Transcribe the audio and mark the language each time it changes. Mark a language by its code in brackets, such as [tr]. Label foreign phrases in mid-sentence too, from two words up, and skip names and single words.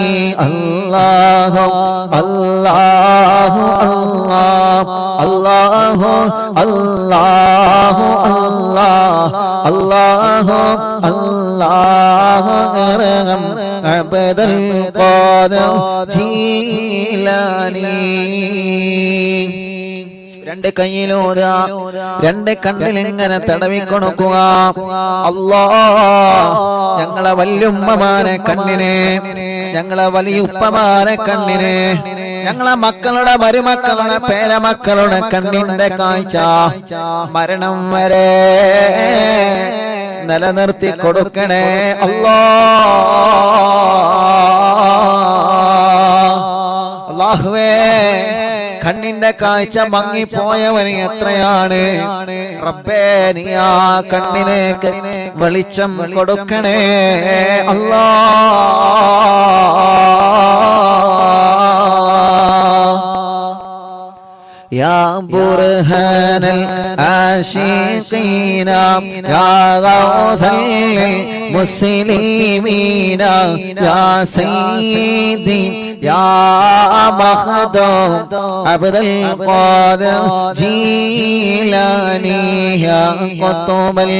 [ar] الله الله الله الله الله الله الله أرحم عبد القادر جيلاني. [ml] രണ്ട് കയ്യിലൂതാ, രണ്ട് കണ്ണിലിങ്ങനെ തടവിക്കൊടുക്കുക. അല്ലാ, ഞങ്ങളെ വല്യുമ്മമാരെ കണ്ണിനെ, ഞങ്ങളെ വലിയുപ്പമാരെ കണ്ണിനെ, ഞങ്ങളെ മക്കളുടെ മരുമക്കളുടെ പേരമക്കളുടെ കണ്ണിന്റെ കാഴ്ച മരണം വരെ നിലനിർത്തി കൊടുക്കണേ അല്ലാ. അല്ലാഹുവേ, കണ്ണിന്റെ കാഴ്ച മങ്ങിപ്പോയവന് എത്രയാണ് റബ്ബേ, നീ ആ കണ്ണിലേക്ക് വെളിച്ചം കൊടുക്കണേ അല്ലാ. [ar] يا برهان العاشقين يا غوث المسلمين يا سيدي يا مخدوم عبد القادر جيلاني يا قطب